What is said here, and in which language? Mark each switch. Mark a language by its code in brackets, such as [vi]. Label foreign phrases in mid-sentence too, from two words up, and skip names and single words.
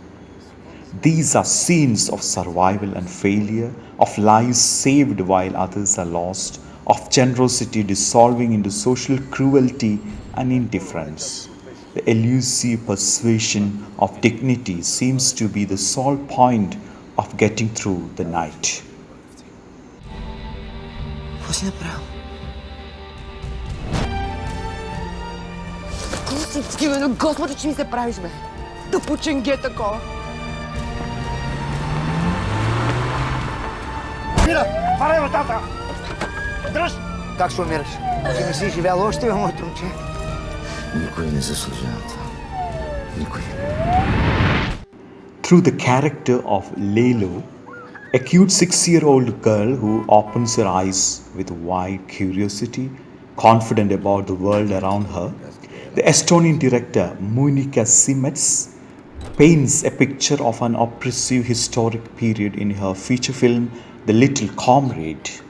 [en] These are scenes of survival and failure, of lives saved while others are lost, of generosity dissolving into social cruelty and indifference. The elusive persuasion of dignity seems to be the sole point of getting through the night. [bg] Какво си направил? Какво си такива на Господа, че ми се правиш, бе? Тъпо ченге такова. Мира, парай вратата! Дръж! Как се умираш? Ти не си живял още, бе, моето момче. Никой не заслужава това. Никой. [en] Through the character of Lelo, a cute 6-year-old girl who opens her eyes with wide curiosity, confident about the world around her, the Estonian director Monika Simets paints a picture of an oppressive historic period in her feature film The Little Comrade.